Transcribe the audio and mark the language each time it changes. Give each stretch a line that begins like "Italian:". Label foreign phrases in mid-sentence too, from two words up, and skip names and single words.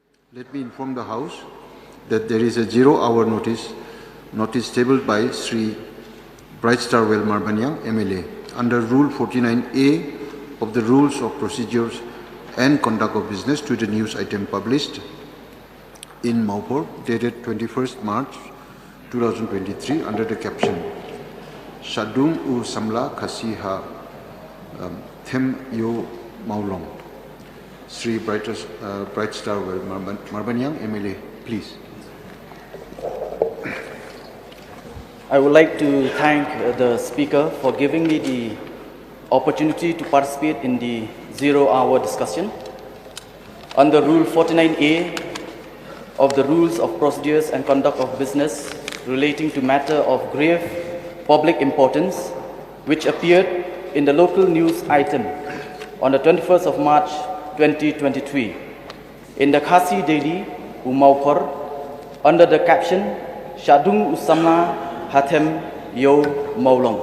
English: Let me inform the House that there is a 0-hour notice tabled by Sri Bright Star Well Marbanyang, MLA, under Rule 49A of the Rules of Procedures and Conduct of Business to the news item published in Maupur, dated 21st March 2023, under the caption, Shah Dung u samla khasi ha them yo Mawlong. Sri Bright Star Well Marbanyang, MLA, please. I would like to thank the Speaker for giving me the opportunity to participate in the 0-hour discussion. Under Rule 49A of the Rules of Procedures and Conduct of Business relating to matter of grave public importance, which appeared in the local news item on the 21st of March 2023 in the Khasi Daily Maupur under the caption Shah Dung samla Hathem Yo Mawlong.